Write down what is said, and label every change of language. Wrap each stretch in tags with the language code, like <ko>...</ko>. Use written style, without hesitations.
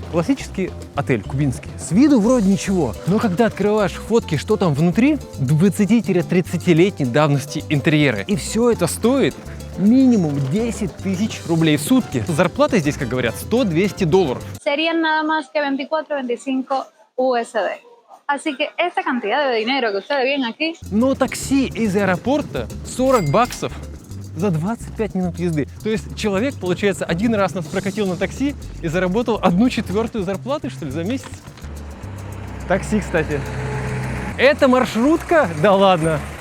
<ru>Классический отель кубинский. С виду вроде ничего. Но когда открываешь фотки, что там внутри, 20-30-летней давности интерьеры. И все это стоит минимум 10 тысяч рублей в сутки. Зарплата здесь, как говорят, 100-200 долларов.</ru> <es>Serían nada más que 24-25 USD. Así que esta cantidad de dinero que ustedes ven aquí...</es> <ru>Но такси из аэропорта 40 баксов за 25 минут езды. То есть человек, получается, один раз нас прокатил на такси и заработал 1/4 зарплаты, что ли, за месяц. Такси, кстати. Это маршрутка? Да ладно.</ru>